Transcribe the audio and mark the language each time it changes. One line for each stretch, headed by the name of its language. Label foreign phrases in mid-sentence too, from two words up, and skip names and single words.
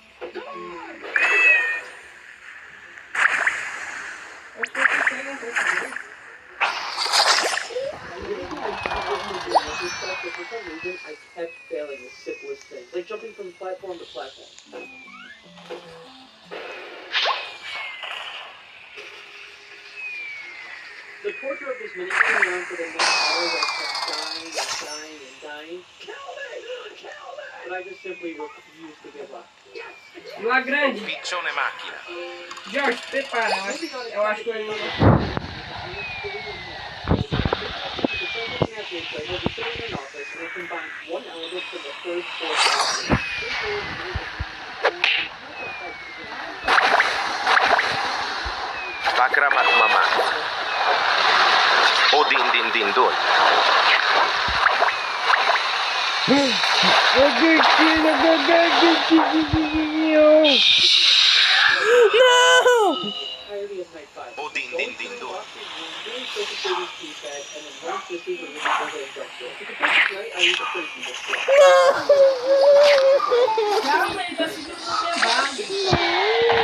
English: For some reason, I kept failing the simplest thing, like jumping from platform to platform. The torture of this minigame went on for the next hours. I kept dying. Kill me! But I just simply refused to give up. Lá grande.
Italian: Piccione macchina.
Portuguese: Jorge, prepara. Eu acho que eu não... Pakramat mamat. Odin din din dun. Não! Odin din din dun. Calma, ele tá seguindo o levado.